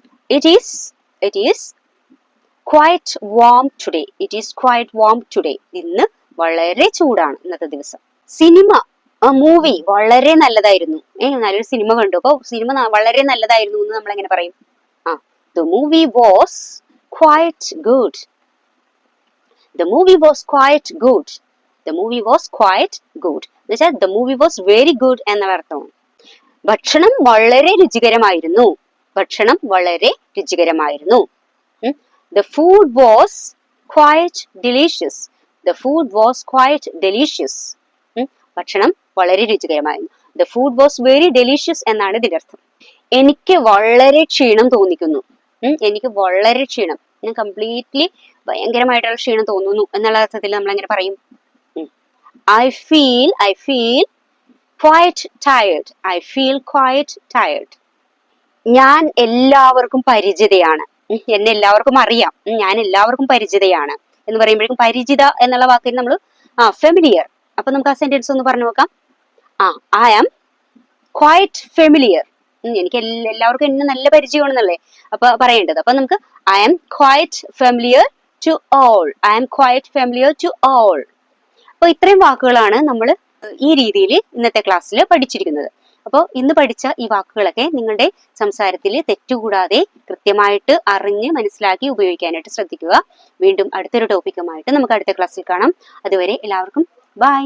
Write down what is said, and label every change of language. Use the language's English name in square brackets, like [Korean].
[English] It is quite warm today. It is quite warm today. [Malayalam] ഇന്ന് വളരെ ചൂടാണ്, ഇന്നത്തെ ദിവസം. സിനിമ, മൂവി വളരെ നല്ലതായിരുന്നു. നല്ലൊരു സിനിമ കണ്ടു, അപ്പൊ സിനിമ വളരെ നല്ലതായിരുന്നു എന്ന് നമ്മൾ എങ്ങനെ പറയും? [English] The movie was quite good. The movie was quite good. The movie was quite good. [Malayalam] എന്നുവെച്ചാൽ [English] the movie was very good [Malayalam] എന്ന അർത്ഥമാണ്. ഭക്ഷണം വളരെ രുചികരമായിരുന്നു. ഭക്ഷണം വളരെ രുചികരമായിരുന്നു. [English] The food was quite delicious. The food was quite delicious. [Malayalam] ഭക്ഷണം വളരെ രുചികരമായിരുന്നു. [English] The food was very delicious [Malayalam] എന്നാണ് ഇതിന്റെ അർത്ഥം. എനിക്ക് വളരെ ക്ഷീണം തോന്നിക്കുന്നു. എനിക്ക് വളരെ ക്ഷീണം, ഞാൻ കംപ്ലീറ്റ്ലി ഭയങ്കരമായിട്ടുള്ള ക്ഷീണം തോന്നുന്നു എന്നുള്ള അർത്ഥത്തിൽ നമ്മൾ എങ്ങനെ പറയും? [English] I feel quite tired. I feel quite tired. [Malayalam] ഞാൻ എല്ലാവർക്കും പരിചിതയാണ്. എന്നെ എല്ലാവർക്കും അറിയാം. ഞാൻ എല്ലാവർക്കും പരിചിതയാണ് എന്ന് പറയുമ്പോഴേക്കും പരിചിത എന്നുള്ള വാക്കിന് നമ്മൾ ഫെമിലിയർ. അപ്പൊ നമുക്ക് ആ സെന്റൻസ് ഒന്ന് പറഞ്ഞു നോക്കാം. [English] I am quite familiar. [Malayalam] എനിക്ക് എല്ലാവർക്കും എന്നെ നല്ല പരിചയമാണെന്നല്ലേ അപ്പൊ പറയേണ്ടത്. അപ്പൊ നമുക്ക് [English] I am quite familiar to all. I am quite familiar to all. [Malayalam] അപ്പൊ ഇത്രയും വാക്കുകളാണ് നമ്മൾ ഈ രീതിയിൽ ഇന്നത്തെ ക്ലാസ്സിൽ പഠിച്ചിരിക്കുന്നത്. അപ്പോൾ ഇന്ന് പഠിച്ച ഈ വാക്കുകളൊക്കെ നിങ്ങളുടെ സംസാരത്തിൽ തെറ്റുകൂടാതെ കൃത്യമായിട്ട് അറിഞ്ഞ് മനസ്സിലാക്കി ഉപയോഗിക്കാനായിട്ട് ശ്രദ്ധിക്കുക. വീണ്ടും അടുത്തൊരു ടോപ്പിക്കുമായിട്ട് നമുക്ക് അടുത്ത ക്ലാസ്സിൽ കാണാം. അതുവരെ എല്ലാവർക്കും ബൈ.